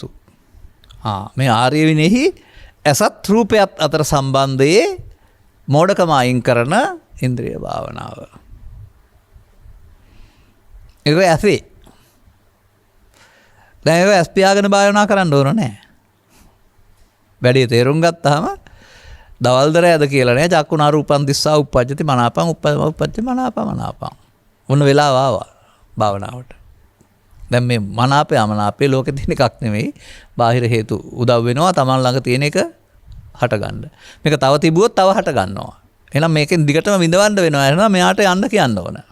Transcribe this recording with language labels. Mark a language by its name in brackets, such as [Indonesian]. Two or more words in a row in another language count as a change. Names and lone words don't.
[Sinhala] මේ ආර්ය විනේහි ඇසත් රූපයත් අතර සම්බන්ධයේ මෝඩකම අයින් කරන ඉන්ද්‍රිය භාවනාව. ඒක ඇසේ. දැන් ඒක ඇස් පියාගෙන භාවනා කරන්න ඕන නෑ. වැඩි තේරුම් ගත්තාම දවල්දර ඇද කියලා නෑ [Pali] චක්කුණා රූපං දිස්සා උප්පජ්ජති මනාපං උප්පජ්ජති මනාපං. [Sinhala] මොන වෙලාව ආවා භාවනාවට. දැන් මේ මනාපේ අමනාපේ ලෝකෙ තියෙන එකක් නෙමෙයි. බාහිර හේතු උදව් වෙනවා Taman ළඟ තියෙන එක හට ගන්න. මේක තව තිබුවොත් තව හට ගන්නවා. එහෙනම් මේකෙන් දිගටම විඳවන්න වෙනවා. එහෙනම් මෙයාට යන්න කියන්න ඕන.